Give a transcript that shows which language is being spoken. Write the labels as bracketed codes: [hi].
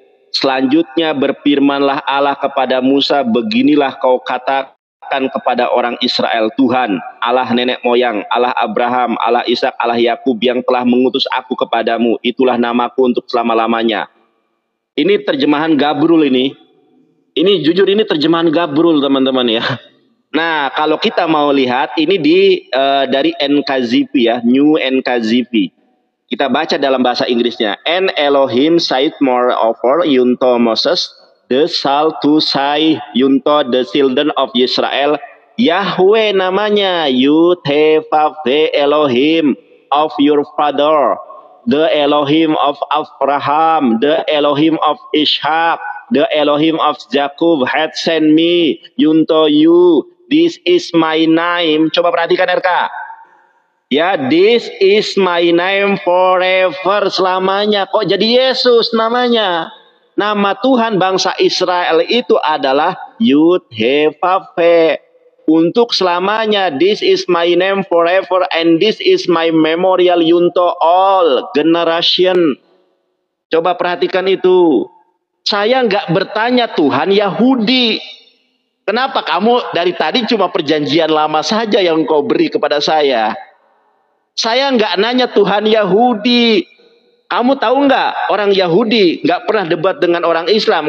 [id] Selanjutnya berfirmanlah Allah kepada Musa, beginilah kau katakan kepada orang Israel, Tuhan, Allah nenek moyang, Allah Abraham, Allah Ishak, Allah Yakub yang telah mengutus aku kepadamu, itulah namaku untuk selama-lamanya. Ini terjemahan Gabrul ini. Ini jujur ini terjemahan Gabrul, teman-teman ya. Nah, kalau kita mau lihat ini dari NKJV ya, New NKJV. Kita baca dalam bahasa Inggrisnya. [en] And Elohim said moreover unto Moses, the shall to say unto the children of Israel, Yahweh [id] namanya, [en] Yud-He-Vav-He Elohim of your father, the Elohim of Abraham, the Elohim of Ishak, the Elohim of Jacob had sent me unto you. This is my name. [id] Coba perhatikan RK. Ya, [en] this is my name forever, [id] selamanya. Kok jadi Yesus namanya? Nama Tuhan bangsa Israel itu adalah Yud-He-Vav-He. Untuk selamanya. [en] This is my name forever and this is my memorial unto all generation. [id] Coba perhatikan itu. Saya nggak bertanya Tuhan Yahudi. Kenapa kamu dari tadi cuma perjanjian lama saja yang kau beri kepada saya? Saya nggak nanya Tuhan Yahudi. Kamu tahu nggak, orang Yahudi nggak pernah debat dengan orang Islam.